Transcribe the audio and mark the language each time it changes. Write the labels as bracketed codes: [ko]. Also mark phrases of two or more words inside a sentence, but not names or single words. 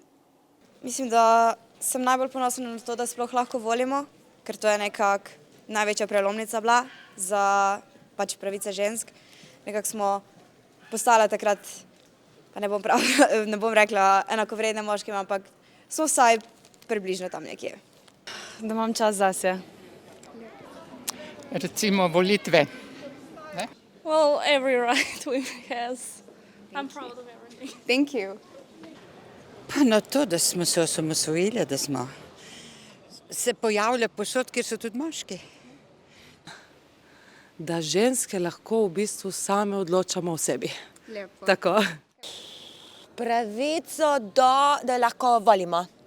[sl] Mislim, da sem najbolj ponosna na to, da sploh lahko volimo, ker to je nekako največja prelomnica bila za pravice žensk. Nekako smo postale takrat, pa ne bom rekla enakovredne moškim, ampak smo vsaj približno tam nekje. Da imam čas zase. Recimo volitve. [en] Well, every right women has. I'm proud of everything. Thank you. [sl] Pa na to, da smo se osamosvojili, da smo se pojavili posod, kjer so tudi moški. Da ženske lahko v bistvu same odločamo o sebi. Lepo. Tako. Pravico da lahko volimo.